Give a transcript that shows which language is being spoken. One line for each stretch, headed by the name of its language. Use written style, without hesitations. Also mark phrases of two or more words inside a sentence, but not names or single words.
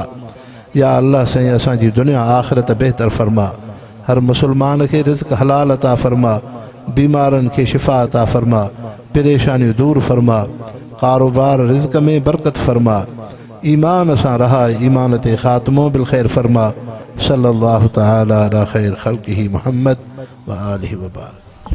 Sindhi: या अल्लाह साईं असांजी दुनिया आख़िरत बहितर फरमा। हर मुसलमान खे रिज़्क़ हलाल अता फरमा। बीमारनि खे शिफ़ा अता फरमा। परेशानियूं दूर फरमा। कारोबार रिज़्क़ में बरकत फरमा। ईमान सां रहा, ईमान ते ख़ात्मो
Arabic: بالخير
Sindhi: फरमा।
Arabic: صلى الله تعالى على خير خلقه محمد وآله وبارك.